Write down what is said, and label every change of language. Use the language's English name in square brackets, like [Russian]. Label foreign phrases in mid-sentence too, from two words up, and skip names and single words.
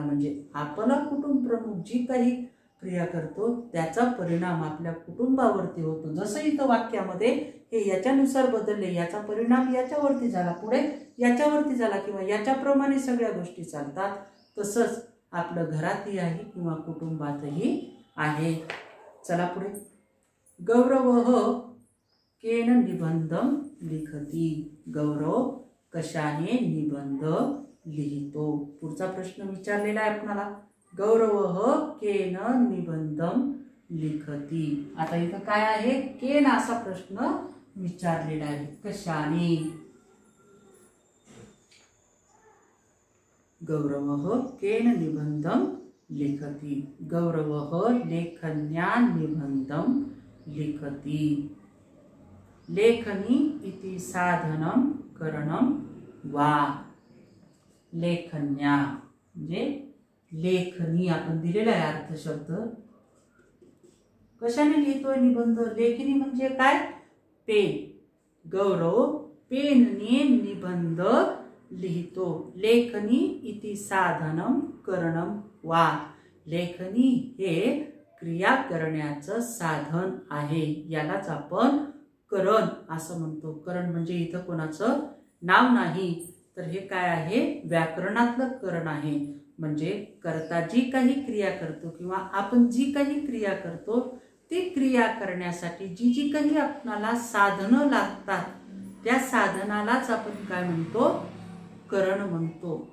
[Marathi] म्हणजे आपला कुटुंब प्रमुख जी काही क्रिया करतो त्याचा परिणाम आपल्या कुटुंबावरती होतो. जसं इथं वाक्यामध्ये हे याच्यानुसार बदलले, याचा परिणाम याच्यावरती झाला, पुढे याच्यावरती झाला किंवा याच्याप्रमाणे सगळ्या गोष्टी चालतात, तसंच आपलं घरातही आहे किंवा कुटुंबातही आहे. चला पुढे, [Sanskrit] गौरवः केन निबंधं लिखति, [Marathi] गौरव कशाने निबंध लिहितो. पुढचा प्रश्न विचारलेला आहे आपल्याला, [Sanskrit] गौरवः केन निबंधं लिखति. [Marathi] आता इथं काय आहे, केन असा प्रश्न विचारलेला आहे, कशाने. [Sanskrit] गौरवः केन निबंधं लिखति, गौरवः लेखन्या निबंधं लिखति. लेखनी इति साधनं करणं वा. [Marathi] लेखन्या म्हणजे लेखनी आपण दिलेला आहे अर्थशब्द. कशाने लिहितोय निबंध, लेखनी म्हणजे काय, पेन. गौरव पेनने निबंध लिहितो. [Sanskrit] लेखनी इति साधनं करणं वा. [Marathi] लेखनी हे क्रिया करण्याचं साधन आहे. यालाच आपण करण असं म्हणतो. करण म्हणजे इथं कोणाचं नाव नाही, तर हे काय आहे, व्याकरणातलं करण आहे. म्हणजे कर्ता जी काही क्रिया करतो किंवा आपण जी काही क्रिया करतो ती क्रिया करण्यासाठी जी जी काही आपणाला साधनं लागतात त्या साधनालाच आपण काय म्हणतो, करण म्हणतो.